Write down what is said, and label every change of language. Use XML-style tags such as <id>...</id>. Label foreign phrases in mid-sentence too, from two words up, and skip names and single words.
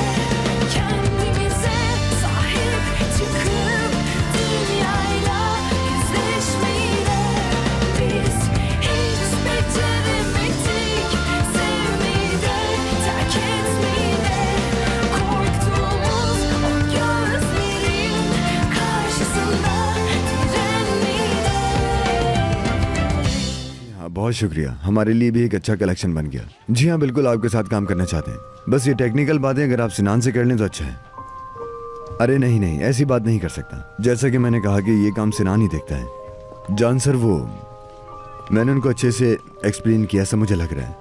<tr>Kendimize sahip çıkıp dünyayla yüzleşmeyi de. Biz hiç beceremedik sevmeyi de terk etmeyi de. Korktuğumuz o gözlerin karşısında direnmeyi de.</tr> <hi>हाँ बहुत शुक्रिया, हमारे लिए भी एक अच्छा कलेक्शन बन गया। जी हाँ बिल्कुल, आपके साथ काम करना चाहते हैं। बस ये टेक्निकल बातें अगर आप सिनान से कर लें तो अच्छा है। अरे नहीं नहीं, ऐसी बात नहीं कर सकता। जैसा कि मैंने कहा कि ये काम सिनान ही देखता है। जान सर, वो मैंने उनको अच्छे से एक्सप्लेन किया, ऐसा मुझे लग रहा है।</hi>